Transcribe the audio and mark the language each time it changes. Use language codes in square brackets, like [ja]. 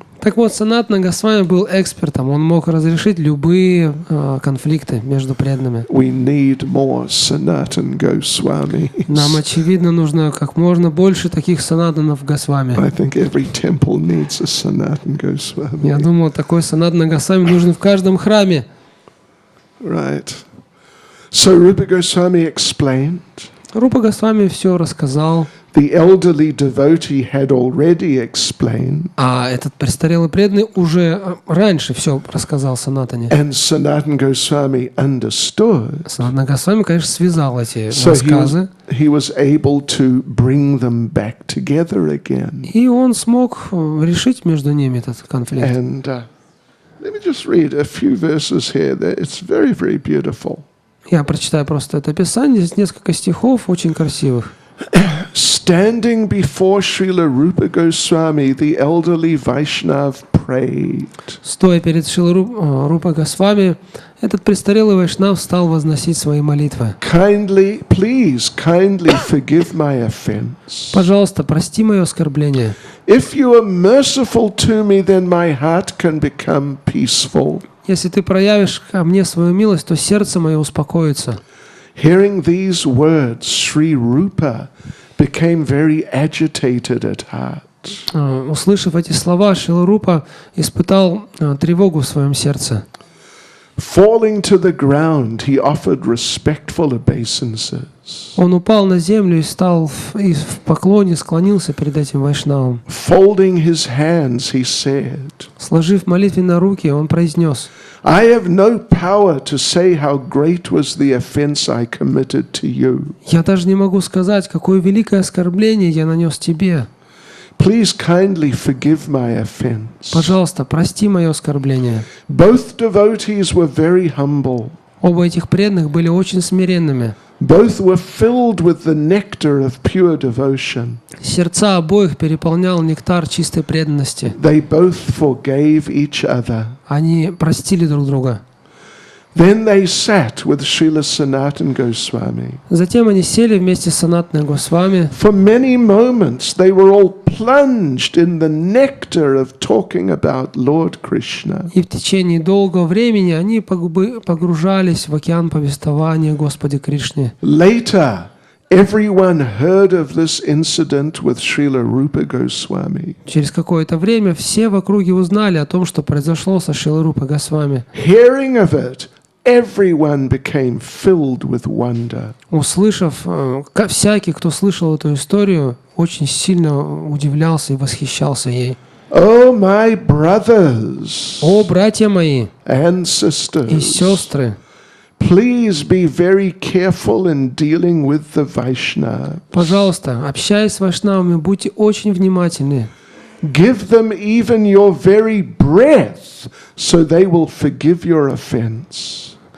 [ru] Так вот, Санатана Госвами был экспертом, он мог разрешить любые конфликты между преданными. [en] We need more Sanatana Goswamis. [ru] Нам, очевидно, нужно как можно больше таких Санатанов Госвами. [en] I think every temple needs a Sanatana Goswami. [ru] Я думаю, такой Санатана Госвами нужен в каждом храме. [en] Right. So Rupa Goswami explained. [ru] Рупа Госвами все рассказал. [en] The elderly devotee had already explained. [ru] А этот престарелый преданный уже раньше все рассказал Санатане. [en] And Sanatana Goswami understood. [ru] Санатана Госвами, конечно, связал эти [en] So [ru] рассказы. [en] he was able to bring them back together again. [ru] И он смог решить между ними этот конфликт. [en] And Let me just read a few verses here. It's very, very beautiful. [ru] Я прочитаю просто это Писание, здесь несколько стихов очень красивых. [en] Standing before Srila Rupa Goswami, the elderly Vaishnav prayed. [ru] Стоя перед Шрилой Рупа Госвами, этот престарелый вайшнав стал возносить свои молитвы. [en] Please kindly forgive my offense. [ru] Пожалуйста, прости мое оскорбление. [en] If you are merciful to me, then my heart can become peaceful. [ru] Если ты проявишь ко мне свою милость, то сердце мое успокоится. [en] Hearing these words, Sri Rupa became very agitated at heart. [ru] Услышав эти слова, Шрила Рупа испытал тревогу в своем сердце. [en] Falling to the ground, he offered respectful obeisances. [ru] Он упал на землю и стал в поклоне, склонился перед этим вайшнавом. [en] Folding his hands, he said, [ru] Сложив молитвенные руки, он произнес: [en] I have no power to say how great was the offense I committed to you. [ru] «Я даже не могу сказать, какое великое оскорбление я нанес тебе. [en] Please kindly forgive my offense. [ru] Пожалуйста, прости мое оскорбление». [en] Both devotees were very humble. [ru] Оба этих преданных были очень смиренными. [en] Both were filled with the nectar of pure devotion. [ru] Сердца обоих переполнял нектар чистой преданности. [en] They both forgave each other. [ru] Они простили друг друга. [en] Then they sat with Srila Sanatana Goswami. [ru] Затем они сели вместе с Санатаной Госвами. [en] For many moments they were all plunged in the nectar of talking about Lord Krishna. [ru] И в течение долгого времени они погружались в океан повествования Господе Кришне. [en] Later, everyone heard of this incident with Srila Rupa Goswami. [ru] Через какое-то время все в округе узнали о том, что произошло со Шрилой Рупой Госвами. [en] Hearing of it, everyone became filled with wonder. [ru] Услышав, всякий, кто слышал эту историю, очень сильно удивлялся и восхищался ей. [en] Oh, my brothers [ru] О, братья мои [en] and [ru] и [en] sisters, [ru] сестры, [en] please be very careful in dealing with the Vaishnavas. [ru] пожалуйста, общаясь с вайшнавами, будьте очень внимательны. [en] Give them even your very breath, so they will forgive your offense.